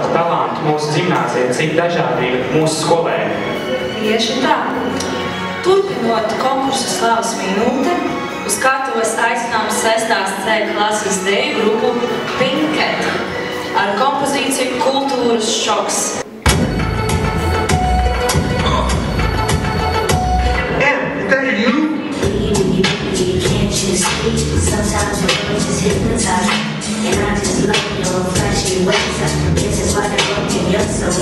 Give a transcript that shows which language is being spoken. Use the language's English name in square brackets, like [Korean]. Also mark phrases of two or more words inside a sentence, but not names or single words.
[Latvian] talanti mūsu ģimnāzijā, cik dažādi ir mūsu skolēni. Tieši tā. Turpinot konkursu Slavas minūte, uz skatuves aicinām 6. C klases deju grupu Pinket ar kompozīciju Kultūras šoks. [English] Sometimes your words just hypnotize me, and I just love your flashy ways. This is why they're broken your soul.